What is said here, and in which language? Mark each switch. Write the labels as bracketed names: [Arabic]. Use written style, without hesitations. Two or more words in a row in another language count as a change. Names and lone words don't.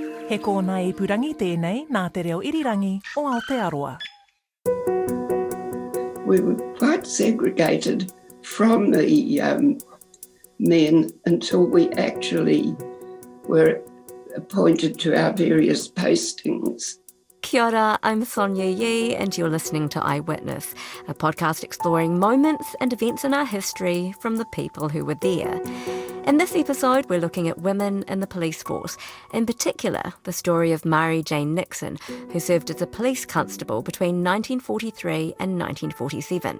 [Māori] He kōna I purangi tēnei nā te reo irirangi o Aotearoa. [English] We were quite segregated from the men until we actually were appointed to our various postings. [Māori] Kia ora, [English] I'm Sonia Yee and you're listening to Eyewitness, a podcast exploring moments and events in our history from the people who were there. In this episode, we're looking at women in the police force, in particular the story of Mari Jane Nixon, who served as a police constable between 1943 and 1947.